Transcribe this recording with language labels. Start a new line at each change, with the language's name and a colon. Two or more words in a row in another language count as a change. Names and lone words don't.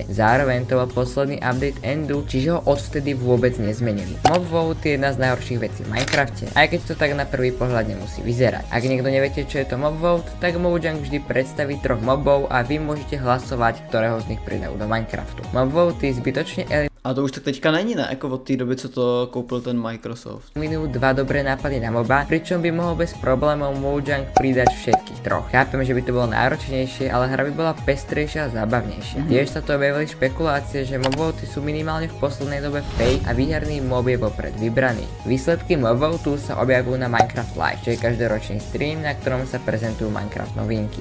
Slovak: Zároveň to bol posledný update Endu, čiže ho odvtedy vôbec nezmenili.
English: Mob vote
Slovak: je jedna z najhorších vecí v Minecrafte, aj keď to tak na prvý pohľad nemusí vyzerať. Ak niekto neviete, čo je to
English: mob vote,
Slovak: tak Mojang vždy predstaví 3 mobov a vy môžete hlasovať, ktorého z nich pridajú do Minecraftu.
English: Mob vote
Slovak: zbytočne
Czech: A to už tak teďka není, ne? Jako od té doby, co to koupil ten Microsoft.
Slovak: eliminujú 2 dobré nápady na moba, pričom by mohol bez problémov Mojang pridať všetkých 3. Chápem, že by to bolo náročnejšie, ale hra by bola pestrejšia a zábavnejšia. Tiež sa to objavili špekulácie, že
English: mob voty
Slovak: sú minimálne v poslednej dobe fake a výherný mob je vopred vybraný. Výsledky
English: mob votu
Slovak: sa objavujú na Minecraft Live, čo je každoročný stream, na ktorom sa prezentujú Minecraft novinky.